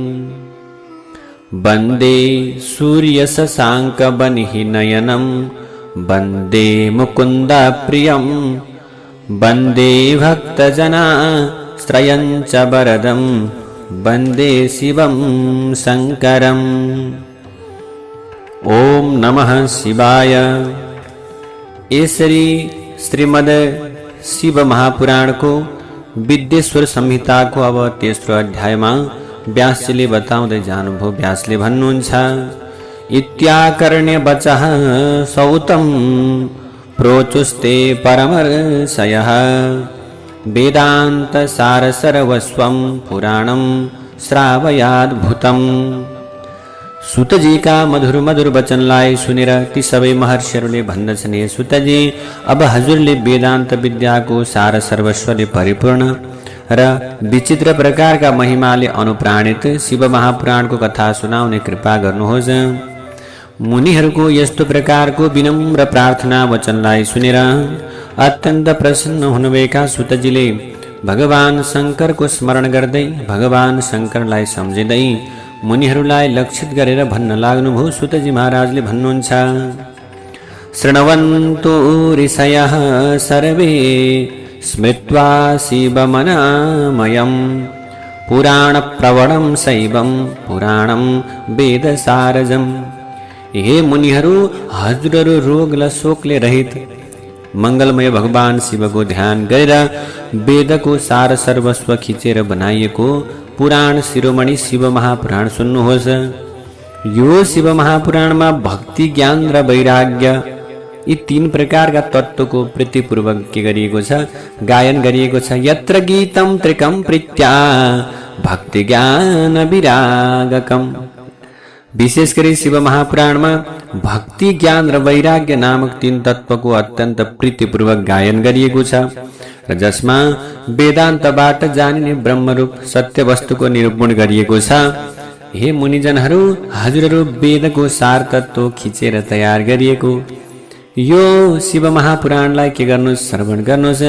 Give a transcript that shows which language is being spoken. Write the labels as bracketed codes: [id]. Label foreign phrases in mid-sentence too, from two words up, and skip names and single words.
[sa] वन्दे सूर्यशशाङ्कवह्निनयनं वन्दे मुकुन्दप्रियं वन्दे भक्तजनाश्रयं च वरदं वन्दे शिवं शङ्करम्। ओम नमः शिवाय। [ne] यसरी श्रीमद् शिव महापुराण को विद्येश्वर संहिता को अब तेस्रो अध्यायमा व्यासजीले बताउँदै जानुभयो। व्यासले भन्नुहुन्छ, [sa] इत्याकर्ण्य वचः सौतं प्रोचुस्ते परमर्षयः वेदांत सार सर्वस्वं पुराणं श्रावयाद्भुतम्। [ne] सुतजी का मधुर मधुर वचनलाई सुनेर ती सबै महर्षिहरूले भन्दछन्, हे सुतजी, अब हजुरले वेदान्त विद्याको सार सर्वस्वले परिपूर्ण र विचित्र प्रकारका महिमाले अनुप्राणित शिव महापुराणको कथा सुनाउने कृपा गर्नुहोस्। मुनिहरूको यस्तो प्रकारको विनम्र प्रार्थना वचनलाई सुनेर अत्यन्त प्रसन्न हुनुभएका सुतजीले भगवान शङ्करको स्मरण गर्दै भगवान शङ्करलाई सम्झिँदै मुनिहरूलाई लक्षित गरेर भन्न लाग्नुभयो। सुतजी महाराजले भन्नुहुन्छ, [sa] शृण्वन्तु ऋषयः सर्वे स्मृत्वा शिवमनामयम् पुराणप्रवणं शैवं पुराणं वेदसारजम्। [ne] हे मुनिहरू, हजुरहरू रोग र शोकले रहित मंगलमय भगवान शिवको ध्यान गरेर वेदको सार सर्वस्व खिचेर बनाइएको पुराण शिरोमणि शिव महापुराण सुन्नुहोस्। यो शिव महापुराणमा भक्ति, ज्ञान र वैराग्य यी तीन प्रकारका तत्त्वको प्रीतिपूर्वक के गरिएको छ, गायन गरिएको छ। [sa] यत्र गीतम त्रिकम प्रीत्या भक्ति ज्ञान विरागकम। [ne] विशेष गरी शिव महापुराणमा भक्ति, ज्ञान र वैराग्य नामक तीन तत्त्वको अत्यन्त प्रीतिपूर्वक गायन गरिएको छ र जसमा वेदान्तबाट जानिने ब्रह्मरूप सत्य वस्तुको निरूपण गरिएको छ। हे मुनिजनहरू, हजुरहरू वेदको सार तत्त्व खिचेर तयार गरिएको यो शिव महापुराणलाई के गर्नुहोस्, श्रवण गर्नुहोस्।